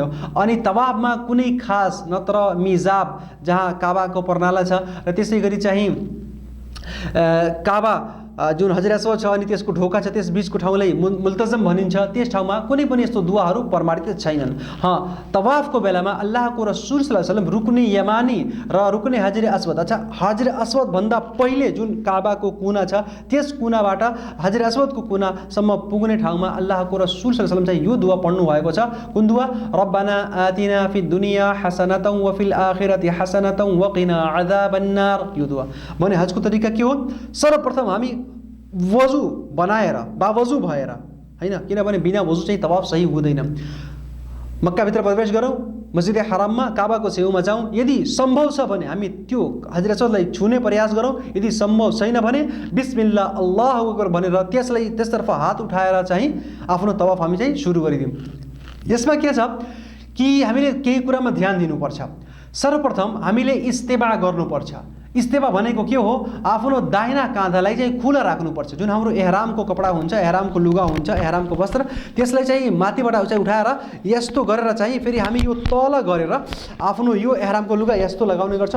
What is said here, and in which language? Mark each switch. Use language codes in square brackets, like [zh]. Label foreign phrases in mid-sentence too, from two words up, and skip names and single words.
[ne] अनि तवाफमा कुनै खास नत्र मिजाब जहाँ काबाको पर्नाला छ र त्यसै गरी चाहिँ काबा जुन हजर अस्वद छ अनि त्यसको ढोका छ त्यस बीचको ठाउँलाई मुल्तजम भनिन्छ, त्यस ठाउँमा कुनै पनि यस्तो दुवाहरू प्रमाणित छैनन्। तवाफको बेलामा अल्लाहको रसूल [ar] صلى الله عليه وسلم [ne] रुकने यमानी र रुकने हजर अस्वद, अच्छा हजर अस्वद भन्दा पहिले जुन काबाको कुना छ त्यस कुनाबाट हजर अस्वदको कुनासम्म पुग्ने ठाउँमा अल्लाहको रसूल [ar] صلى الله عليه وسلم [ne] चाहिँ यो दुआ पढ्नु भएको छ। कुन दुआ? [ar] ربنا آتنا في الدنيا حسنة وفي الآخرة حسنة وقنا عذاب النار. [ne] यो दुआ भने हजको तरिका के हो? सर्वप्रथम हामी वजु बनाएर बावजु भएर हैन, किनभने बिना वजु चाहिँ तवाफ सही हुँदैन। मक्काभित्र प्रवेश गरौँ, मस्जिद हराममा काबाको छेउमा जाउँ, यदि सम्भव छ भने हामी त्यो हजर अस्वदलाई छुने प्रयास गरौँ, यदि सम्भव छैन भने [ar] بسم الله الله أكبر [ne] भनेर त्यसतर्फ हात उठाएर चाहिँ आफ्नो तवाफ हामी चाहिँ सुरु गरिदिउँ। यसमा के छ कि हामीले केही कुरामा ध्यान दिनुपर्छ। सर्वप्रथम हामीले इस्तेबा गर्नुपर्छ। इस्तेबा भनेको के हो? आफ्नो दाहिना काँधालाई चाहिँ खुला राख्नुपर्छ। जुन हाम्रो एहरामको कपडा हुन्छ, एहरामको लुगा हुन्छ, एहरामको वस्त्र, त्यसलाई चाहिँ माथिबाट चाहिँ उठाएर यस्तो गरेर चाहिँ फेरि हामी यो तल गरेर आफ्नो यो एहरामको लुगा यस्तो लगाउने गर्छौँ।